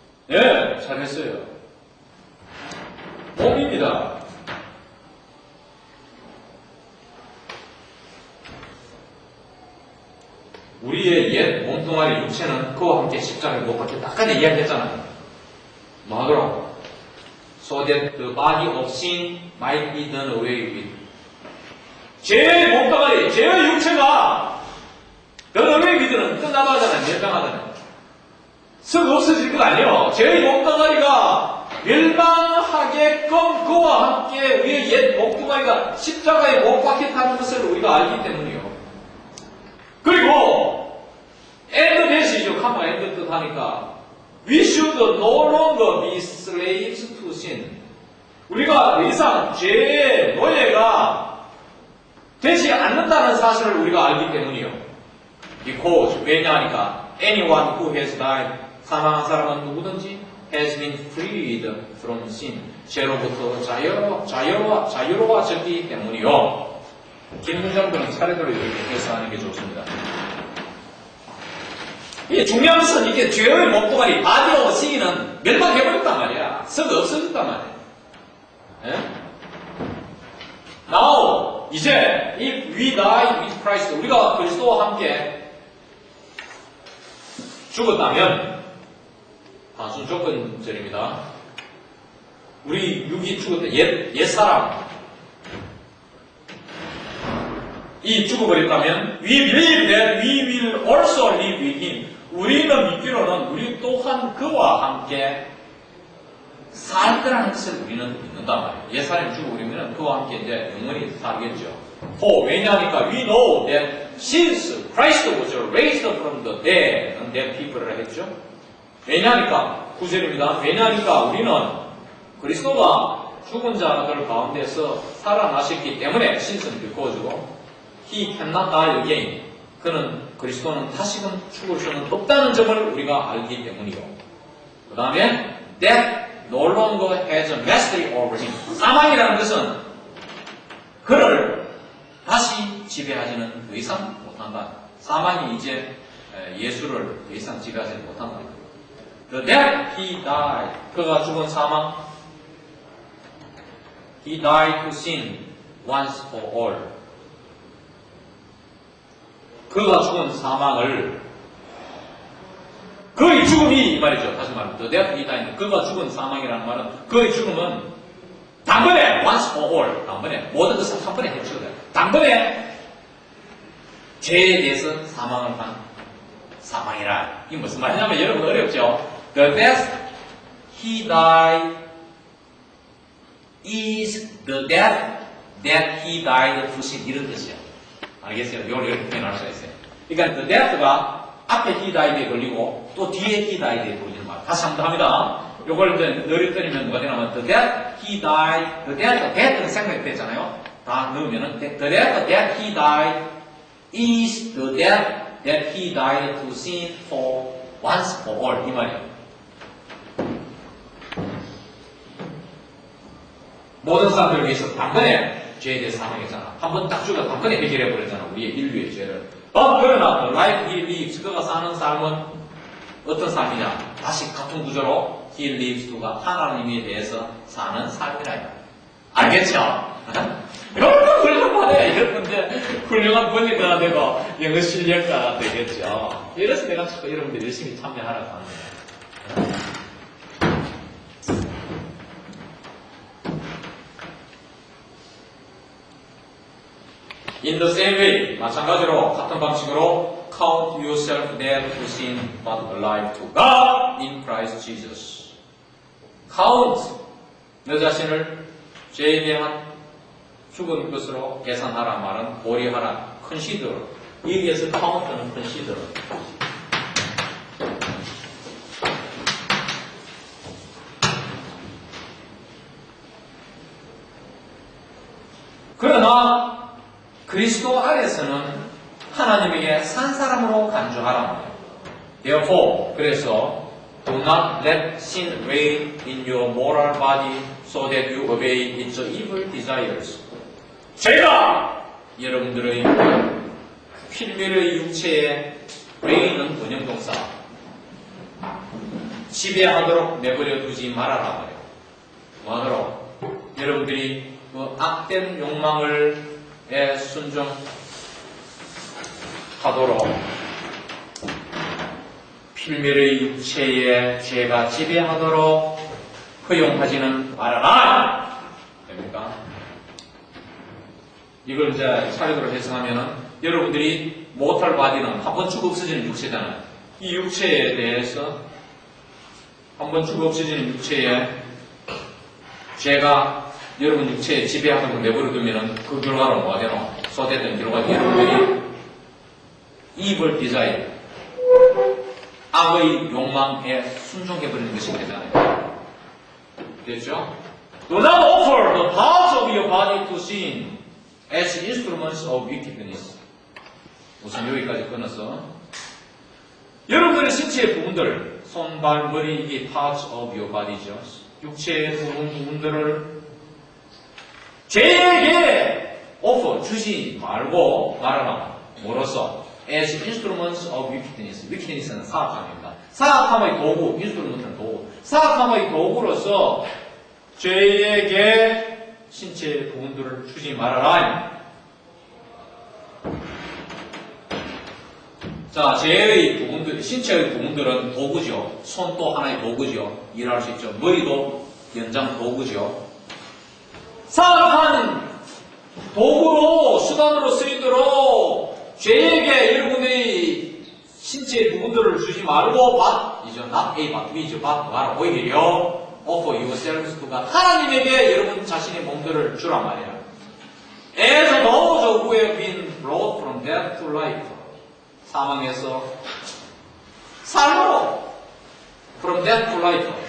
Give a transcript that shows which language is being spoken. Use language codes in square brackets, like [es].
[ko] 예, 잘했어요. 몸입니다. 우리의 옛 몸뚱아리 육체는 그와 함께 십자가에 못 박혔다. 아까 내가 이야기했잖아요. 뭐 하더라고? [en] So that the body of sin might be done away with. [ko] 죄의 몸뚱아리, 죄의 육체가 [en] done away with [ko] 는 끝나가잖아요. 멸망하잖아요. 썩 없어질 것 아니에요. 죄의 몸뚱아리가 멸망하게끔 그와 함께 우리의 옛 몸뚱아리가 십자가에 못 박혔다는 것을 우리가 알기 때문이에요. 그리고 end 대시죠. 카마 end 뜻 하니까 [en] we should no longer be slaves to sin. [ko] 우리가 더 이상 죄의 노예가 되지 않는다는 사실을 우리가 알기 때문이요. [en] Because [ko] 왜냐하니까 [en] anyone who has died, [ko] 사망한 사람은 누구든지 [en] has been freed from sin. [ko] 죄로부터 자유로워졌기 때문이요. 긴 문장들은 차례대로 이렇게 해서 하는 게 좋습니다. 이게 중요한 것은 이게 죄의 몸뚱아리, [en] body of sin [ko] 은 멸망해버렸단 말이야. 썩 없어졌단 말이야. 예? Now, 이제 [en] if we die with Christ, [ko] 우리가 그리스도와 함께 죽었다면 단순 조건절입니다. 우리 육이 죽었던 옛 사람 이 죽어버렸다면 [en] we believe that we will also live with him. [ko] 우리는 믿기로는 우리 또한 그와 함께 살 거라는 것을 우리는 믿는단 말이에요. 옛사람이 죽어버리면 그와 함께 이제 영원히 살겠죠. 왜냐하니까 [en] we know that since Christ was raised from the dead, dead people을 했죠. [ko] 왜냐하니까 9절입니다. 왜냐하니까 우리는 그리스도가 죽은 자들 가운데서 살아나셨기 때문에 신선이 비꼬지고 [en] He cannot die again. [ko] 그리스도는 다시금 죽을 수는 없다는 점을 우리가 알기 때문이요. 그 다음에 [en] Death no longer has a mastery over him. [ko] 사망이라는 것은 그를 다시 지배하지는 더 이상 못한다. 사망이 이제 예수를 더 이상 지배하지 못한다. [en] The death he died. [ko] 그가 죽은 사망. [en] He died to sin once for all. [ko] 그가 죽은 사망을 그의 죽음이 이 말이죠. 다시 말하면 [en] The death he died. [ko] 그가 죽은 사망이라는 말은 그의 죽음은 단번에 [en] once for all. [ko] 단번에 모든 것을 한 번에 해치우다. 단번에 죄에 대해서 사망을 한 사망이라. 이게 무슨 말이냐면 여러분 어렵죠. [en] The death he died is the death that he died to sin. [ko] 이런 뜻이에요. 알겠어요? 이걸 이렇게 표현할 수가 있어요. 그러니까 the death가 앞에 he died에 걸리고 또 뒤에 he died에 걸리는 말. 다시 한번 합니다. 이걸 이제 늘어뜨리면 뭐가 되냐면 [en] the death he died, the death는 생략됐잖아요. [ko] 다 넣으면은 [en] the death that he died is the death that he died to sin for once for all. [ko] 이 말이에요. 모든 사람들을 위해서 단번에 죄에 대해 사망했잖아. 한 번 딱 죽어 단번에 해결해버렸잖아. 우리의 인류의 죄를. 그러나 [en] the life he lives, [ko] 그가 사는 삶은 어떤 삶이냐? 다시 같은 구조로 he lives to가 하나님에 대해서 사는 삶이라. 알겠죠? 여러분 훌륭하네. 여러분들 훌륭한 번역가가 되고 영어 실력자가 되겠죠. 이래서 내가 자꾸 여러분들 열심히 참여하라고 하는 거예요. [en] In the same way, [ko] 마찬가지로 같은 방식으로 [en] count yourself dead to sin but alive to God in Christ Jesus. [ko] count 너 자신을 죄에 대한 죽은 것으로 계산하라 말은 고려하라, consider. 여기에서 count는 consider. 그러나 그리스도 안에서는 하나님에게 산 사람으로 간주하라. [en] Therefore, [ko] 그래서 [en] do not let sin reign in your moral body so that you obey its evil desires. [ko] 죄가 여러분들의 필멸의 육체에 reign은 원형동사 지배하도록 내버려 두지 말아라 말이에요. 뭐하도록? 여러분들이 그 악된 욕망을 순종하도록 필멸의 육체에 죄가 지배하도록 허용하지는 말아라. 됩니까? 이걸 이제 차례대로 해석하면은 여러분들이 못할 바디는 한 번 죽어 없어지는 육체잖아요. 이 육체에 대해서 한 번 죽어 없어지는 육체에 죄가 여러분 육체에 지배하는 걸 내버려두면은 그 결과로 뭐가 되노? 소됐던 결과 여러분들이 [en] evil desire, [ko] 악의 욕망에 순종해버리는 것이 되잖아요. 됐죠? [en] Do not offer the parts of your body to sin as instruments of wickedness. [ko] 우선 여기까지 끊어서 여러분들의 신체의 부분들, 손, 발, 머리, 이게 [en] parts of your body [ko] 죠. 육체의 부분들을 죄에게 offer 주지 말고 말하라. 뭐로써? [en] As instruments of wickedness. [ko] wickedness는 사악함입니다. 사악함의 도구, instrument은 도구. 사악함의 도구로서 죄에게 신체의 부분들을 주지 말아라. 자, 죄의 부분들, 신체의 부분들은 도구죠. 손도 하나의 도구죠. 일할 수 있죠. 머리도 연장 도구죠. 사악한 도구로, 수단으로 쓰이도록 죄에게 여러분의 신체의 부분들을 주지 말고, 이죠. not A, but B죠. 말아. 오히려 [en] offer yourselves to God. [ko] 하나님에게 여러분 자신의 몸들을 주란 말이야. [en] As those who have been brought from death to life. [ko] 사망에서 삶으로, [en] from death to life.